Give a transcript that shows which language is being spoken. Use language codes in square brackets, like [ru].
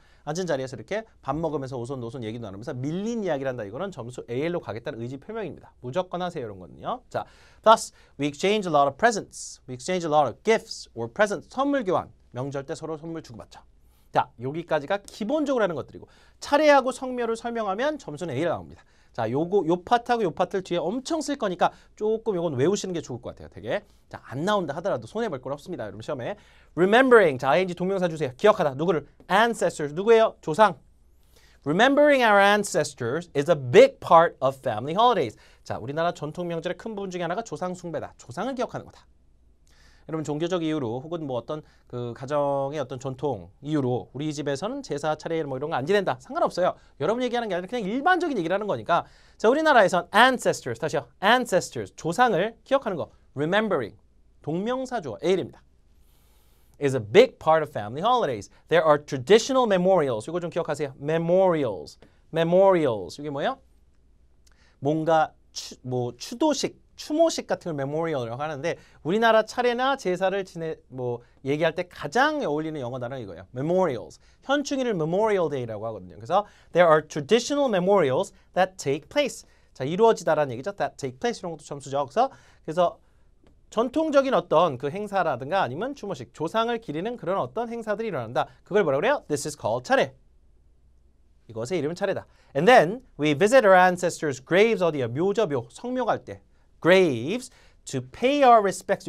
[ko] 앉은 자리에서 이렇게 밥 먹으면서 오손도손 얘기도 나누면서 밀린 이야기를 한다. 이거는 점수 AL로 가겠다는 의지 표명입니다. 무조건 하세요. 이런 거는요. [en] 자, thus we exchange a lot of presents. We exchange a lot of gifts or presents. [ko] 선물 교환. 명절 때 서로 선물 주고받죠. 자, 여기까지가 기본적으로 하는 것들이고 차례하고 성묘를 설명하면 점수는 A가 나옵니다. 자, 요 파트하고 요 파트를 뒤에 엄청 쓸 거니까 조금 요건 외우시는 게 좋을 것 같아요. 되게. 자, 안 나온다 하더라도 손해볼 건 없습니다. 여러분 시험에. Remembering. 자, ing 동명사 주세요. 기억하다. 누구를? Ancestors. 누구예요? 조상. [en] Remembering our ancestors is a big part of family holidays. [ko] 자, 우리나라 전통 명절의 큰 부분 중에 하나가 조상 숭배다. 조상을 기억하는 거다. 여러분 종교적 이유로 혹은 뭐 어떤 그 가정의 어떤 전통 이유로 우리 집에서는 제사 차례 뭐 이런 거 안 지낸다. 상관없어요. 여러분 얘기하는 게 아니라 그냥 일반적인 얘기를 하는 거니까. 자, 우리나라에선 ancestors 다시요. ancestors 조상을 기억하는 거. remembering 동명사 주어 A입니다. [en] is a big part of family holidays. There are traditional memorials. [ko] 이거 좀 기억하세요. memorials. 이게 뭐예요? 뭔가 추모식 같은 걸 메모리얼이라고 하는데 우리나라 차례나 제사를 얘기할 때 가장 어울리는 영어 단어는 이거예요. memorials. 현충일을 Memorial Day라고 하거든요. [en] 그래서 there are traditional memorials that take place. [ko] 자, 이루어지다라는 얘기죠. that take place 이런 것도 점수죠. 그래서 전통적인 어떤 그 행사라든가 아니면 추모식, 조상을 기리는 그런 어떤 행사들이 일어난다. 그걸 뭐라고 그래요? [en] This is called 차례. [ko] 이것의 이름은 차례다. [en] And then we visit our ancestors' graves [ko] 어디야? 묘죠, 성묘 갈 때. [en] graves to pay our respects.